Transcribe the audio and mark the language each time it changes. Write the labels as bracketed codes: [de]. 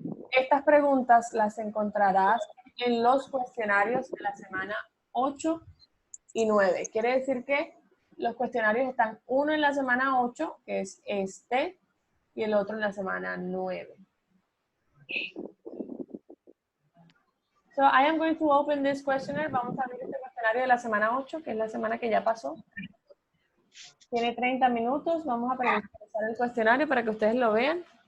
[es] Estas preguntas las encontrarás en los cuestionarios de la semana 8 y 9. Quiere decir que los cuestionarios están uno en la semana 8, que es este, y el otro en la semana 9. [en] So, I am going to open this questionnaire. [es] Vamos a abrir este cuestionario de la semana 8, que es la semana que ya pasó. Tiene 30 minutos. Vamos a empezar el cuestionario para que ustedes lo vean.